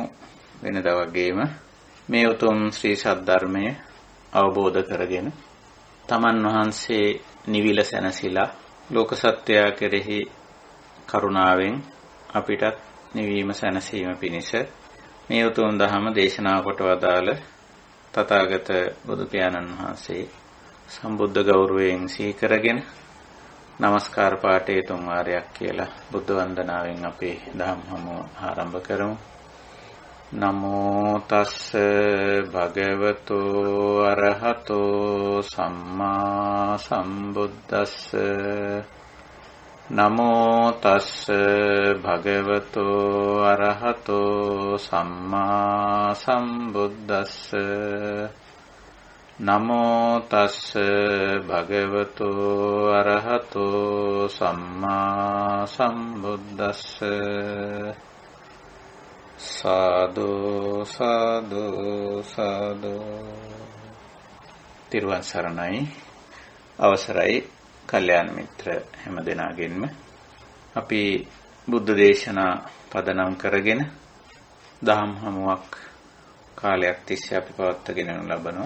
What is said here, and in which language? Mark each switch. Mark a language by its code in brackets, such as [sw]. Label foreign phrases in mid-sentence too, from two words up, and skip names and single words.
[si] වෙනද වගේම මේ උතුම් ශ්‍රී සද්ධර්මය අවබෝධ කරගෙන තමන් වහන්සේ නිවිල සැනසීලා ලෝක සත්‍යය කෙරෙහි කරුණාවෙන් අපිටත් නිවීම සැනසීම පිණිස මේ උතුම් දහම දේශනා කොට වදාළ තථාගත බුදු පියාණන් වහන්සේ සම්බුද්ධ ගෞරවයෙන් සිහි කරගෙන নমස්කාර පාඨයේ තුන් වාරයක් කියලා බුද්ධ වන්දනාවෙන් අපේ දහම් හමුව ආරම්භ කරමු. [pi] නමෝ තස්ස භගවතෝ අරහතෝ සම්මා සම්බුද්දස්ස නමෝ තස්ස භගවතෝ අරහතෝ සම්මා සම්බුද්දස්ස නමෝ තස්ස භගවතෝ අරහතෝ සම්මා සම්බුද්දස්ස සාදු සාදු සාදු. [si] තිරුවන් සරණයි. අවසරයි කල්යාණ මිත්‍ර හැමදෙනාගෙන්ම අපි බුද්ධ දේශනා පදනම් කරගෙන දහම් හමුවක් කාලයක් තිස්සේ අපි පවත්වාගෙන යනු ලබනවා.